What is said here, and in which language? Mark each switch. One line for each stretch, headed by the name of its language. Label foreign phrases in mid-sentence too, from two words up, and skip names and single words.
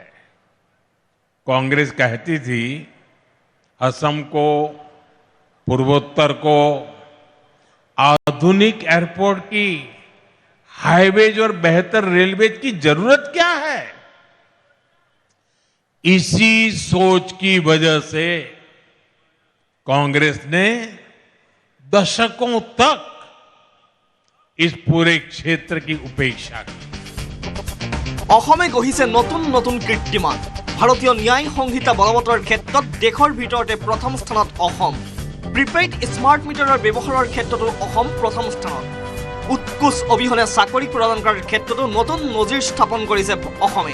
Hindi: कांग्रेस कहती थी, असम को, पूर्वोत्तर को आधुनिक एयरपोर्ट की, हाईवेज और बेहतर रेलवेज की जरूरत क्या है। इसी सोच की वजह से कांग्रेस ने दशकों तक इस पूरे क्षेत्र की उपेक्षा की।
Assamese: অসমে গঢ়িছে নতুন নতুন কীৰ্তিমান। ভাৰতীয় ন্যায় সংহিতা বলবৎৰ ক্ষেত্ৰত দেশৰ ভিতৰতে প্ৰথম স্থানত অসম। প্ৰিপেইড স্মাৰ্ট মিটাৰৰ ব্যৱহাৰৰ ক্ষেত্ৰতো অসম প্ৰথম স্থানত। উৎকোচ অবিহনে চাকৰি প্ৰদান কৰাৰ ক্ষেত্ৰতো নতুন নজিৰ স্থাপন কৰিছে অসমে।